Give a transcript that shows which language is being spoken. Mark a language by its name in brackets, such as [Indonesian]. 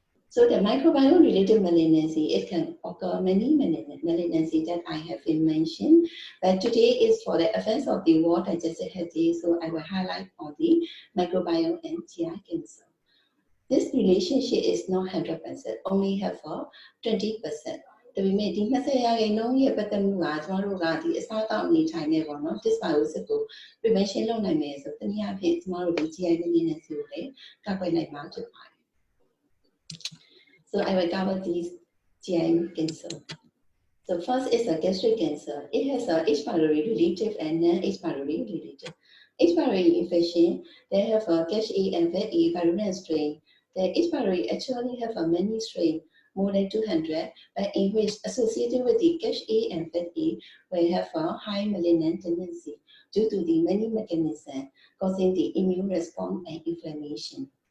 [English] So the microbiome-related malignancy, it can occur many malignancy that I have mentioned, but today is for the offense of the wall digestive health, so I will highlight on the microbiome and GI cancer. This relationship is not 100%, only have 20%. [Burmese] ဒါပေမဲ့ဒီ20%ရဲ့ပတ်သက်မှုကကျွန်တော်တို့ကဒီအစားအသောက်အနေထိုင်နေပေါ့နော် dysbiosis ကို prevention လုပ်နိုင်မယ်ဆိုတနည်းအားဖြင့်ကျွန်တော်တို့ဒီ GI malignancy ကိုလည်းကာကွယ်နိုင်မှာဖြစ်ပါတယ် [English] So I will cover these GI cancer. So first is a gastric cancer. It has a H. pylori related and non-H. pylori related. H. pylori infection, they have a Cache and VE virulent strain. The H. pylori actually have a many strain, more than 200, but in which associated with the Cache and VE will have a high malignant tendency due to the many mechanisms causing the immune response and inflammation.